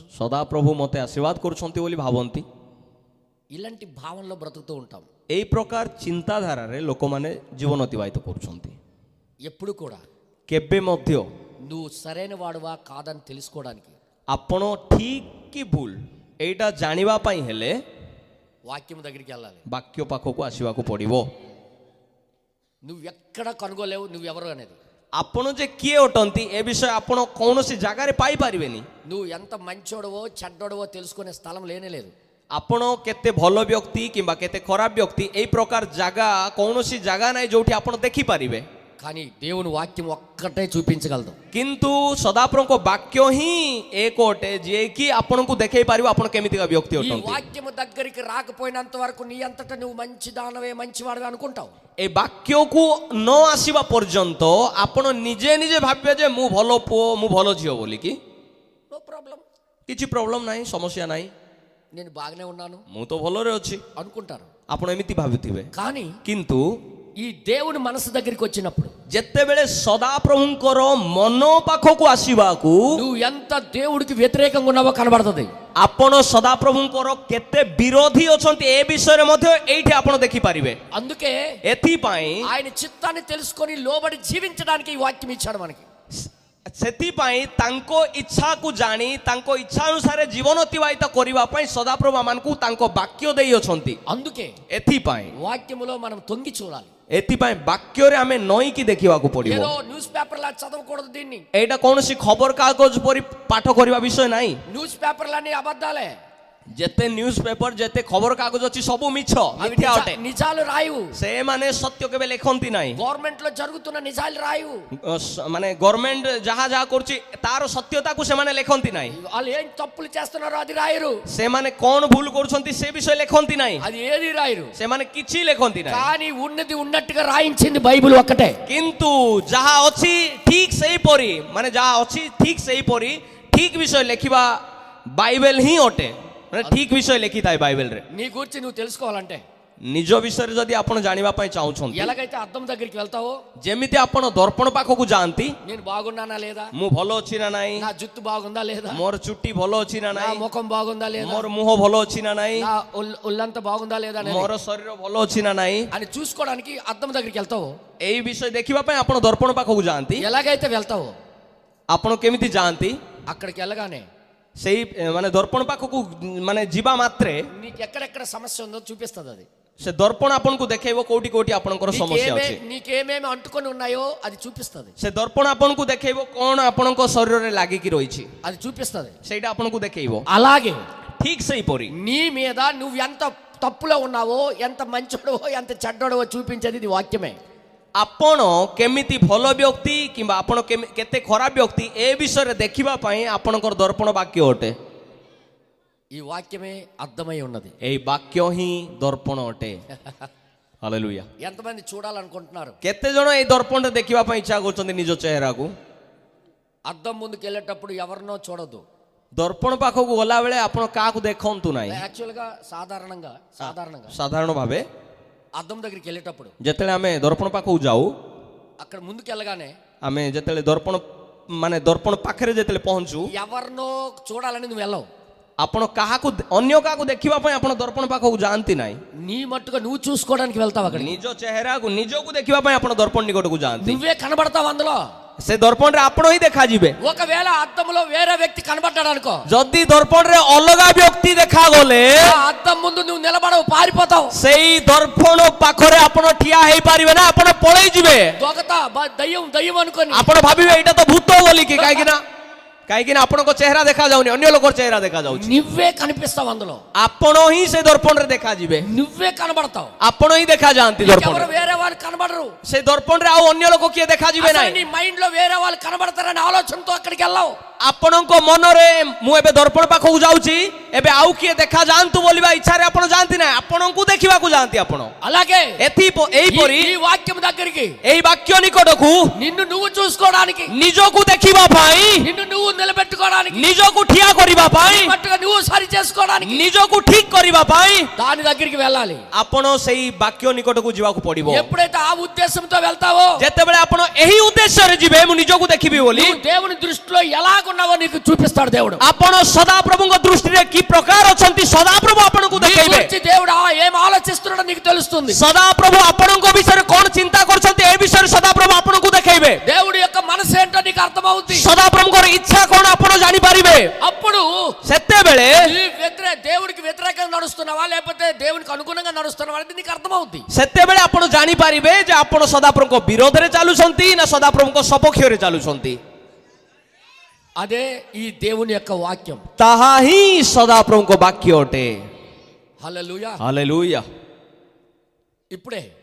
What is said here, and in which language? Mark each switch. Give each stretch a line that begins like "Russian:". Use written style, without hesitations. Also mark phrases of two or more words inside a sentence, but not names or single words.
Odia: ସଦାପ୍ରଭୁ ମୋତେ ଆଶୀର୍ବାଦ କରୁଛନ୍ତି ବୋଲି ଭାବନ୍ତି।
Telugu: ఇలాంటి భావనలో బ్రతుకుతూ ఉంటాం।
Odia: এই ପ୍ରକାର ଚିନ୍ତାଧାରାରେ ଲୋକମାନେ ଜୀବନ ଅତିବାହିତ କରୁଛନ୍ତି।
Telugu: ఎప్పుడు కూడా
Odia: କେବେ ମଧ୍ୟ
Telugu: నువ్వు సరైన వాడువా కాదని తెలుసుకోవడానికి
Odia: ଆପଣ ଠିକ୍ କି ଭୁଲ ଏଇଟା ଜାଣିବା ପାଇଁ ହେଲେ
Telugu: వాక్యం దగ్గరికి వెళ్ళాలి।
Odia: ବାକ୍ୟ ପାଖକୁ ଆସିବାକୁ ପଡ଼ିବ।
Telugu: నువ్వు ఎక్కడ కనుగోలేవు నువ్వెవరు అనేది।
Odia: ଆପଣ ଯେ କିଏ ଅଟନ୍ତି ଏ ବିଷୟ ଆପଣ କୌଣସି ଜାଗାରେ ପାଇପାରିବେନି।
Telugu: నువ్వు ఎంత మంచోడవో చెడ్డోడవో తెలుసుకునే స్థలం లేనే లేదు।
Odia: ଆପଣ କେତେ ଭଲ ବ୍ୟକ୍ତି କିମ୍ବା କେତେ ଖରାପ ବ୍ୟକ୍ତି ଏଇ ପ୍ରକାର ଜାଗା କୌଣସି ଜାଗା ନାହିଁ ଯୋଉଠି ଆପଣ ଦେଖିପାରିବେ।
Telugu: కానీ దేవుని వాక్యం ఒక్కటే చూపించగలదు।
Odia: କିନ୍ତୁ ସଦାପ୍ରଭୁଙ୍କ ବାକ୍ୟ ହିଁ ଏକ ଅଟେ ଯିଏକି ଆପଣଙ୍କୁ ଦେଖେଇ ପାରିବ ଆପଣ କେମିତିକା ବ୍ୟକ୍ତି
Telugu: ఈ
Odia: ଅଟନ୍ତି।
Telugu: వాక్యము దగ్గరికి రాకపోయినంత వరకు నీ అంతటా నువ్వు మంచి దానవే మంచివాడవే అనుకుంటావు।
Odia: ଏ ବାକ୍ୟକୁ ନ ଆସିବା ପର୍ଯ୍ୟନ୍ତ ଆପଣ ନିଜେ ନିଜେ ଭାବିବେ ଯେ ମୁଁ ଭଲ ପୁଅ, ମୁଁ ଭଲ ଝିଅ ବୋଲିକି।
English: no problem,
Odia: କିଛି ପ୍ରୋବ୍ଲେମ ନାହିଁ, ସମସ୍ୟା ନାହିଁ,
Telugu: నేను బాగానే ఉన్నాను
Odia: ମୁଁ ତ ଭଲରେ ଅଛି
Telugu: అనుకుంటారు।
Odia: ଆପଣ ଏମିତି ଭାବୁଥିବେ।
Telugu: కానీ
Odia: କିନ୍ତୁ
Telugu: ఈ దేవుని మనసు దగ్గరికి వచ్చినప్పుడు
Odia: ଯେତେବେଳେ ସଦାପ୍ରଭୁଙ୍କର ମନ ପାଖକୁ ଆସିବାକୁ
Telugu: నువ్వు ఎంత దేవుడికి వ్యతిరేకంగా ఉన్నావో కనబడుతుంది।
Odia: ଆପଣ ସଦାପ୍ରଭୁଙ୍କର କେତେ ବିରୋଧୀ ଅଛନ୍ତି ଏ ବିଷୟରେ ମଧ୍ୟ ଏଇଠି ଆପଣ ଦେଖିପାରିବେ।
Telugu: అందుకే
Odia: ଏଥିପାଇଁ
Telugu: ఆయన చిత్తాన్ని తెలుసుకొని లోబడి జీవించడానికి ఈ వాక్యం ఇచ్చాడు మనకి।
Odia: ସେଥିପାଇଁ ତାଙ୍କ ଇଚ୍ଛାକୁ ଜାଣି ତାଙ୍କ ଇଚ୍ଛା ଅନୁସାରେ ଜୀବନ ଅତିବାହିତ କରିବା ପାଇଁ ସଦାପ୍ରଭୁ ଆମମାନଙ୍କୁ ତାଙ୍କ ବାକ୍ୟ ଦେଇଅଛନ୍ତି।
Telugu: అందుకే
Odia: ଏଥିପାଇଁ
Telugu: వాక్యములో మనం తొంగి చూడాలి।
Odia: ଏଥିପାଇଁ ବାକ୍ୟରେ ଆମେ ନଈକି ଦେଖିବାକୁ ପଡ଼ିବ।
Telugu: ఏదో
English: news paper
Telugu: లా చదవకూడదు దీన్ని।
Odia: ଏଇଟା କୌଣସି ଖବର କାଗଜ ପରି ପାଠ କରିବା ବିଷୟ ନାହିଁ।
Telugu: న్యూస్ పేపర్లన్నీ అబద్ధాలే।
Odia: ଯେତେ
English: news paper
Odia: ଯେତେ ଖବର କାଗଜ ଅଛି ସବୁ ମିଛ,
Telugu: అవి
Odia: ମିଥ୍ୟା ଅଟେ।
Telugu: నిజాలు రాయవు।
Odia: ସେମାନେ ସତ୍ୟ କେବେ ଲେଖନ୍ତି ନାହିଁ।
Telugu: గవర్నమెంట్ లో జరుగుతున్న నిజాలు రాయవు।
Odia: ମାନେ ଗଭର୍ଣ୍ଣମେଣ୍ଟ ଯାହା ଯାହା କରୁଛି ତାର ସତ୍ୟତାକୁ ସେମାନେ ଲେଖନ୍ତି ନାହିଁ।
Telugu: వాళ్ళు ఏం తప్పులు చేస్తున్నారో అది రాయరు।
Odia: ସେମାନେ କ'ଣ ଭୁଲ କରୁଛନ୍ତି ସେ ବିଷୟ ଲେଖନ୍ତି ନାହିଁ।
Telugu: అది ఏది రాయరు।
Odia: ସେମାନେ କିଛି ଲେଖନ୍ତି ନାହିଁ।
Telugu: కానీ ఉన్నది ఉన్నట్టుగా రాయించింది బైబిల్ ఒక్కటే।
Odia: କିନ୍ତୁ ଯାହା ଅଛି ଠିକ ସେହିପରି, ମାନେ ଯାହା ଅଛି ଠିକ ସେହିପରି ଠିକ ବିଷୟ ଲେଖିବା ବାଇବେଲ ହିଁ ଅଟେ। ମାନେ ଠିକ ବିଷୟ ଲେଖିଥାଏ ବାଇବେଲରେ।
Telugu: నీ గురించి నువ్వు తెలుసుకోవాలంటే
Odia: ନିଜ ବିଷୟରେ ଯଦି ଆପଣ ଜାଣିବା ପାଇଁ ଚାହୁଁଛନ୍ତି,
Telugu: ఎలాగైతే అద్దం దగ్గరికి వెళ్తావో
Odia: ଯେମିତି ଆପଣ ଦର୍ପଣ ପାଖକୁ ଯାଆନ୍ତି,
Telugu: నేను బాగున్నానా లేదా,
Odia: ମୁଁ ଭଲ ଅଛି ନା ନାହିଁ,
Telugu: నా జుట్టు బాగుందా లేదా,
Odia: ମୋର ଚୁଟି ଭଲ ଅଛି ନା
Telugu: నా
Odia: ନାହିଁ,
Telugu: ముఖం బాగుందా లేదా,
Odia: ମୋର ମୁହଁ ଭଲ ଅଛି ନା ନାହିଁ,
Telugu: నా ఒళ్ళంతా బాగుందా లేదా అనేది
Odia: ମୋର ଶରୀର ଭଲ ଅଛି ନା ନାହିଁ,
Telugu: అని చూసుకోవడానికి అద్దం దగ్గరికి వెళ్తావో,
Odia: ଏଇ ବିଷୟ ଦେଖିବା ପାଇଁ ଆପଣ ଦର୍ପଣ ପାଖକୁ ଯାଆନ୍ତି।
Telugu: ఎలాగైతే వెళ్తావో
Odia: ଆପଣ କେମିତି ଯାଆନ୍ତି,
Telugu: అక్కడికి వెళ్ళగానే
Odia: ସେଇ ମାନେ ଦର୍ପଣ ପାଖକୁ ମାନେ ଯିବା ମାତ୍ରେ
Telugu: నీకు ఎక్కడెక్కడ సమస్య ఉందో చూపిస్తుంది। అది
Odia: ସେ ଦର୍ପଣ ଆପଣଙ୍କୁ ଦେଖେଇବ କୋଉଠି କୋଉଠି ଆପଣଙ୍କର ସମସ୍ୟା ଅଛି।
Telugu: నీకేమేమి అంటుకొని ఉన్నాయో అది చూపిస్తుంది।
Odia: ସେ ଦର୍ପଣ ଆପଣଙ୍କୁ ଦେଖେଇବ କ'ଣ ଆପଣଙ୍କ ଶରୀରରେ ଲାଗିକି ରହିଛି,
Telugu: అది చూపిస్తుంది।
Odia: ସେଇଟା ଆପଣଙ୍କୁ ଦେଖେଇବ।
Telugu: అలాగే
Odia: ଠିକ ସେହିପରି
Telugu: నీ మీద నువ్వు ఎంత తప్పులో ఉన్నావో, ఎంత మంచోడవో ఎంత చెడ్డోడవో చూపించేది ఇది వాక్యమే।
Odia: ଆପଣ କେମିତି ଭଲ ବ୍ୟକ୍ତି କିମ୍ବା ଆପଣ କେତେ ଖରାପ ବ୍ୟକ୍ତି ଏ ବିଷୟରେ ଦେଖିବା ପାଇଁ ଆପଣଙ୍କର ଦର୍ପଣ ବାକ୍ୟ ଅଟେ।
Telugu: ఈ వాక్యమే అర్థమై ఉన్నది.
Odia: এই বাক্য ହିଁ ଦର୍ପଣ ଅଟେ। ହାଲେଲୁୟା।
Telugu: ఎంతమంది చూడాలనుకుంటున్నారు?
Odia: କେତେ ଜଣ এই ଦର୍ପଣରେ ଦେଖିବା ପାଇଁ ଇଚ୍ଛା କରୁଛନ୍ତି ନିଜ ଚେହେରାକୁ?
Telugu: అద్దం ముందుకు వెళ్ళేటప్పుడు ఎవరినో చూడదు.
Odia: ଦର୍ପଣ ପାଖକୁ ଗଲାବେଳେ ଆପଣ କାହାକୁ ଦେଖନ୍ତୁ ନାହିଁ।
Telugu: యాక్చువల్గా సాధారణంగా
Odia: ସାଧାରଣ ଭାବେ
Telugu: అద్దం దగ్గరికి వెళ్ళేటప్పుడు
Odia: ଯେତେବେଳେ ଆମେ ଦର୍ପଣ ପାଖକୁ ଯାଉ,
Telugu: అక్కడ ముందుకు వెళ్ళగానే
Odia: ଆମେ ଯେତେବେଳେ ଦର୍ପଣ ପାଖରେ ଯେତେବେଳେ ପହଞ୍ଚୁ,
Telugu: ఎవరినో చూడాలని నువ్వు వెళ్ళవు.
Odia: ଆପଣ କାହାକୁ ଅନ୍ୟ କାହାକୁ ଦେଖିବା ପାଇଁ ଆପଣ ଦର୍ପଣ ପାଖକୁ ଯାଆନ୍ତି ନାହିଁ।
Telugu: నీ మట్టుగా నువ్వు చూసుకోవడానికి వెళ్తావు. అక్కడ
Odia: ନିଜ ଚେହେରାକୁ ନିଜକୁ ଦେଖିବା ପାଇଁ ଆପଣ ଦର୍ପଣ ନିକଟକୁ ଯାଆନ୍ତି।
Telugu: నువ్వే కనబడతావు అందులో.
Odia: ସେ ଦର୍ପଣରେ ଆପଣ ହିଁ ଦେଖାଯିବେ।
Telugu: ఒకవేళ అద్దంలో వేరే వ్యక్తి కనబడ్డాడు అనుకో,
Odia: ଯଦି ଦର୍ପଣରେ ଅଲଗା ବ୍ୟକ୍ତି ଦେଖାଗଲେ
Telugu: అద్దం ముందు నువ్వు నిలబడవు, పారిపోతావు.
Odia: ସେଇ ଦର୍ପଣ ପାଖରେ ଆପଣ ଠିଆ ହେଇପାରିବେ ନା, ଆପଣ ପଳେଇ ଯିବେ।
Telugu: దొంగత దయ్యం దయ్యం అనుకొని
Odia: ଆପଣ ଭାବିବେ ଏଇଟା ତ ଭୂତ ବୋଲିକି। କାହିଁକି ନା ଆପଣଙ୍କ ଚେହେରା ଦେଖାଯାଉନି, ଅନ୍ୟ ଲୋକର ଚେହେରା ଦେଖାଯାଉଛି।
Telugu: నువ్వే కనిపిస్తావు అందులో.
Odia: ଆପଣ ହିଁ ସେ ଦର୍ପଣରେ ଦେଖାଯିବେ।
Telugu: నువ్వే కనబడతావు.
Odia: ଆପଣ ହିଁ ଦେଖାଯାଆନ୍ତି
Telugu: ఎవరు
Odia: ଦର୍ପଣରେ।
Telugu: వేరే వాళ్ళు కనబడరు.
Odia: ସେ ଦର୍ପଣରେ ଆଉ ଅନ୍ୟ ଲୋକ କିଏ ଦେଖାଯିବେ
Telugu: అసలు
Odia: ନାହିଁ।
Telugu: నీ మైండ్ లో వేరే వాళ్ళు కనబడతారని ఆలోచనతో అక్కడికి వెళ్ళావు.
Odia: ଆପଣଙ୍କ ମନରେ ମୁଁ ଏବେ ଦର୍ପଣ ପାଖକୁ ଯାଉଛି, ଏବେ ଆଉ କିଏ ଦେଖା ଯାଆନ୍ତୁ ବୋଲିବା ଇଚ୍ଛାରେ ଆପଣ ଯାଆନ୍ତି ନାହିଁ, ଆପଣଙ୍କୁ ଦେଖିବାକୁ ଯାଆନ୍ତି ଆପଣ।
Telugu: అలాగే
Odia: ଏହିପରି
Telugu: ఈ వాక్యం దగ్గరికి,
Odia: ଏହି ବାକ୍ୟ ନିକଟକୁ
Telugu: నిన్ను నువ్వు చూసుకోవడానికి,
Odia: ନିଜକୁ ଦେଖିବା ପାଇଁ,
Telugu: నిన్ను నువ్వు నిలబెట్టుకోవడానికి,
Odia: ନିଜକୁ ଠିଆ କରିବା ପାଇଁ,
Telugu: మట్టుగా నువ్వు సరి చేసుకోవడానికి,
Odia: ନିଜକୁ ଠିକ କରିବା ପାଇଁ
Telugu: దాని దగ్గరికి వెళ్ళాలి.
Odia: ଆପଣ ସେଇ ବାକ୍ୟ ନିକଟକୁ ଯିବାକୁ ପଡିବ।
Telugu: ఎప్పుడైతే ఆ ఉద్దేశంతో వెళ్తావో,
Odia: ଯେତେବେଳେ ଆପଣ ଏହି ଉଦ୍ଦେଶ୍ୟରେ ଯିବେ, ମୁଁ ନିଜକୁ ଦେଖିବି ବୋଲି,
Telugu: నువ్వు దేవుని దృష్టిలో ఎలాగున్నావో నీకు చూపిస్తాడు దేవుడు.
Odia: ଆପଣ ସଦାପ୍ରଭୁଙ୍କ ଦୃଷ୍ଟିରେ କି ପ୍ରକାର ଅଛନ୍ତି ସଦାପ୍ରଭୁ ଆପଣଙ୍କୁ
Telugu: నీ
Odia: ଦେଖେଇବେ।
Telugu: గురించి దేవుడు ఏం ఆలోచిస్తున్నాడో నీకు తెలుస్తుంది.
Odia: ସଦାପ୍ରଭୁ ଆପଣଙ୍କ ବିଷୟରେ କଣ ଚିନ୍ତା କରୁଛନ୍ତି ଏ ବିଷୟରେ ସଦାପ୍ରଭు ଆପଣଙ୍କୁ ଦେଖେଇବେ।
Telugu: దేవుడి యొక్క మనసు ఏంటో నీకు అర్థమవుతుంది.
Odia: ସଦାପ୍ରଭୁଙ୍କର ଇଚ୍ଛା କଣ ଆପଣ ଜାଣିପାରିବେ।
Telugu: అప్పుడు
Odia: ସେତେବେଳେ
Telugu: దేవుడికి వ్యతిరేకంగా నడుస్తున్నావా లేకపోతే దేవునికి అనుగుణంగా నడుస్తున్నావా అనేది నీకు అర్థమవుతుంది.
Odia: ସେତେବେଳେ ଆପଣ ଜାଣିପାରିବେ ଯେ ଆପଣ ସଦାପ୍ରଭୁଙ୍କ ବିରୋଧରେ ଚାଲୁଛନ୍ତି ନା ସଦାପ୍ରଭୁଙ୍କ ସପକ୍ଷରେ ଚାଲୁଛନ୍ତି।
Telugu: అదే ఈ దేవుని యొక్క వాక్యం.
Odia: ତାହା ହିଁ ସଦାପ୍ରଭୁଙ୍କ ବାକ୍ୟ ଅଟେ।
Telugu: హల్లెలూయా.
Odia: ହାଲେଲୁୟା।
Telugu: ఇప్పుడే